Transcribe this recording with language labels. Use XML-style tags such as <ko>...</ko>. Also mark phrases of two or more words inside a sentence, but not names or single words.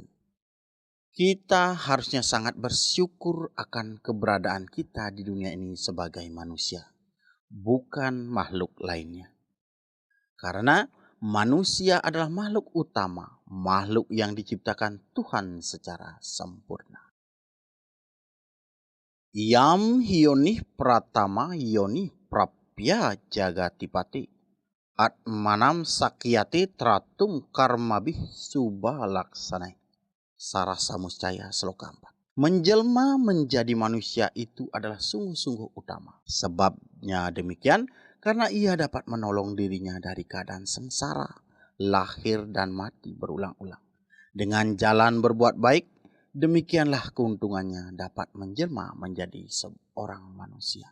<id>Kita harusnya sangat bersyukur akan keberadaan kita di dunia ini sebagai manusia, bukan makhluk lainnya. Karena manusia adalah makhluk utama, makhluk yang diciptakan Tuhan secara sempurna.</id> <sa>Yam hionih pratama yonih prapya jagatipati atmanam sakyati tratum karmabih subhalaksanai.</sa> <id>Sarasa Muscaya Sloka 4. Menjelma menjadi manusia itu adalah sungguh-sungguh utama. Sebabnya demikian, karena ia dapat menolong dirinya dari keadaan sengsara, lahir dan mati berulang-ulang. Dengan jalan berbuat baik, demikianlah keuntungannya dapat menjelma menjadi seorang manusia.</id>